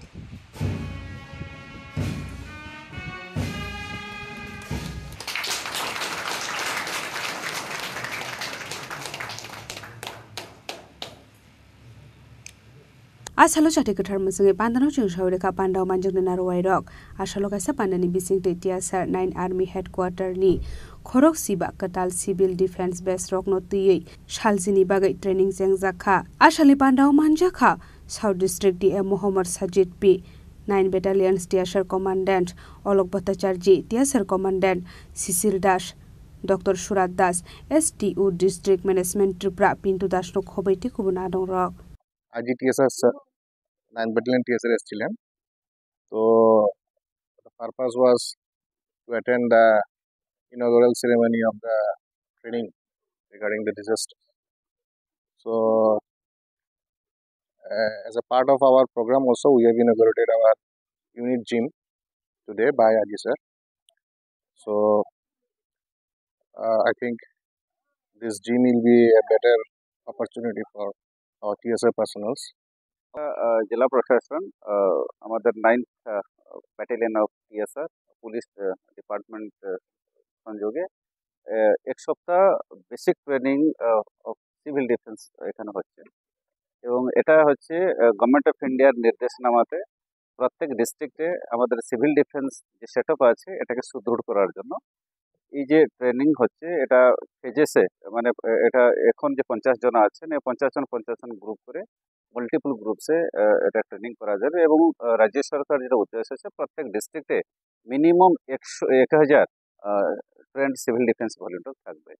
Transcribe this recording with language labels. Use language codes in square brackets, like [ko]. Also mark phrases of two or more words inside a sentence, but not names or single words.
[trp] Asalo chate kathar musunge pandano chung shawreka pandau manjung na narwai rok asalo kaisa pandani bising te Tier 9 [en] Army Headquarter [trp] ni Khorok Siba Katal [en] Civil Defense Base [trp] rok no tiyei shaljini bagai training jengjakha asali pandau manjakha [en] South District DM [trp] Mohammad Sajid P 9 [en] Battalion Tier Commandant [trp] Olok Bhattacharya Tier Commandant Sisil Das Dr. Surat Das [en] STU District Management [trp] Tripura Pintu Das no khoboi te kubuna dong rok [bn] IGTSS 9 [en] battalion TSR [bn] এসেছিলেন [en] So the purpose was to attend the inaugural ceremony of the training regarding the disaster. So as a part of our program also, we have inaugurated our unit gym today by Adi sir. So I think this gym will be a better opportunity for our TSA personnel. [bn] জেলা প্রশাসন আমাদের [en] 9th battalion of TSR police department [bn] সংযোগে এক সপ্তাহ [en] basic training of civil defense [bn] এখানে হচ্ছে এবং এটা হচ্ছে [en] government of India's [bn] নির্দেশনামাতে প্রত্যেক ডিস্ট্রিক্টে আমাদের [en] civil defense [bn] যে সেটআপ আছে এটাকে সুদৃঢ় করার জন্য এই যে ট্রেনিং হচ্ছে এটা ফেজেসে মানে এটা এখন যে 50 জন আছেন এই 50 জন গ্রুপ করে [en] multiple groups [bn] এটা ট্রেনিং করা যাবে এবং রাজ্য সরকার যেটা উদ্দেশ্য আছে প্রত্যেক ডিস্ট্রিক্টে মিনিমাম 1000 [en] trained civil defense volunteer [bn] থাকবে।